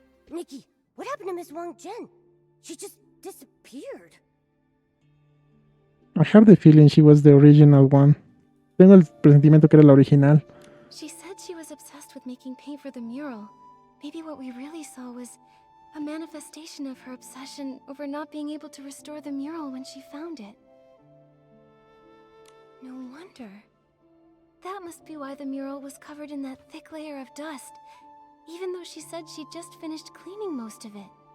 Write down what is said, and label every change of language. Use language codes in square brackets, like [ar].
[en] Nikki, what happened to Miss Wang-Jen? She just disappeared. I have the feeling she was the original one. [es] Tengo el presentimiento que era la original. [en] She said she was obsessed with making paint for the mural. Maybe what we really saw was a manifestation of her obsession over not being able to restore the mural when she found it. No wonder. That must be why the mural was covered in that thick layer of dust, even though she said she'd just finished cleaning most of it.